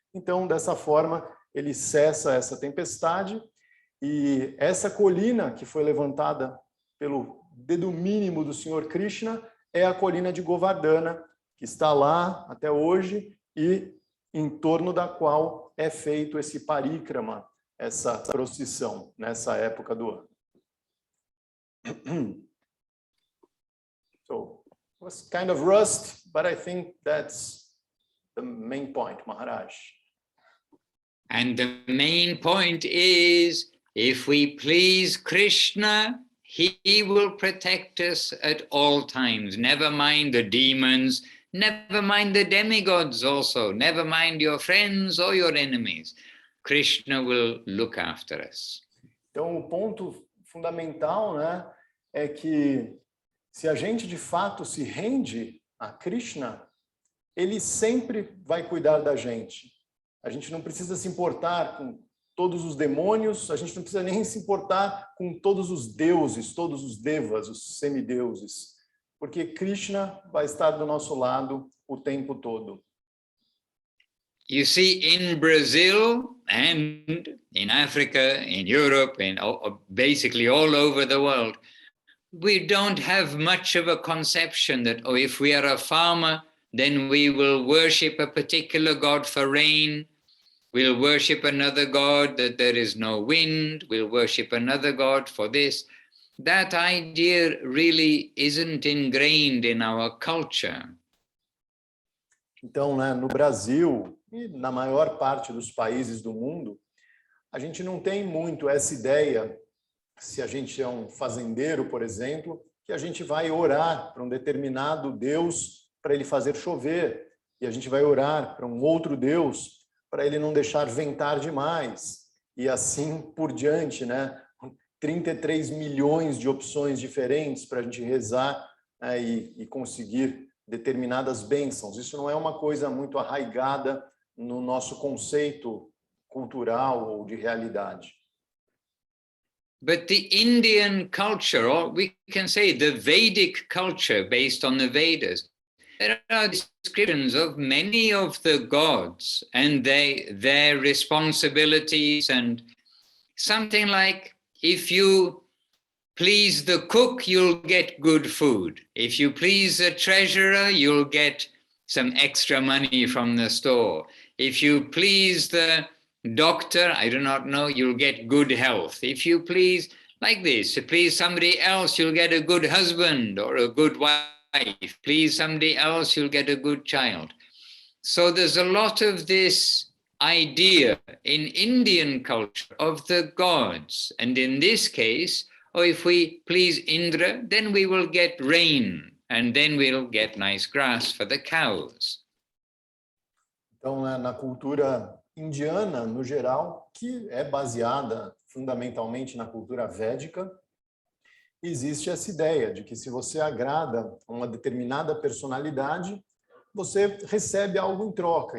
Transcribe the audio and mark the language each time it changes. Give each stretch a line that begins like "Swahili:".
Portuguese: Então, dessa forma, ele cessa essa tempestade e essa colina que foi levantada pelo dedo mínimo do Senhor Krishna é a colina de Govardhana, que está lá até hoje e em torno da qual é feito esse parikrama, essa procissão nessa época do ano.
English: So, it was kind of rust, but I think that's the main point, Maharaj. And the main point is, if we please Krishna, he will protect us at all times. Never mind the demons, never mind the demigods also, never mind your friends or your enemies. Krishna will look after us.
Portuguese: Então, o ponto fundamental, né, é que se a gente de fato se rende a Krishna, ele sempre vai cuidar da gente. A gente não precisa se importar com todos os demônios, a gente não precisa nem se importar com todos os deuses, todos os devas, os semideuses, porque Krishna vai estar do nosso lado o tempo todo.
English: you see, in Brazil and in Africa, in Europe, in basically all over the world, we don't have much of a conception that, oh, if we are a farmer, then we will worship a particular god for rain. We'll worship another god that there is no wind. We'll worship another god for this. That idea really isn't ingrained in our culture.
Portuguese: Então, né, no Brasil e na maior parte dos países do mundo, a gente não tem muito essa ideia, se a gente é um fazendeiro, por exemplo, que a gente vai orar para um determinado Deus para ele fazer chover, e a gente vai orar para um outro Deus para ele não deixar ventar demais, e assim por diante, né? 33 milhões de opções diferentes para a gente rezar, né, e conseguir determinadas bênçãos. Isso não é uma coisa muito arraigada no nosso conceito cultural ou de realidade.
English: But the Indian culture, or we can say the Vedic culture based on the Vedas, there are descriptions of many of the gods and their responsibilities, and something like, if you please the cook, you'll get good food. If you please the treasurer, you'll get some extra money from the store. If you please the doctor, I do not know, you'll get good health. If you please, like this, to please somebody else, you'll get a good husband or a good wife. Please somebody else, you'll get a good child. So there's a lot of this idea in Indian culture of the gods. And in this case, oh, if we please Indra, then we will get rain, and then we'll get nice grass for the cows.
Portuguese: Então, na cultura indiana, no geral, que é baseada fundamentalmente na cultura védica, existe essa ideia de que se você agrada a uma determinada personalidade, você recebe algo em troca.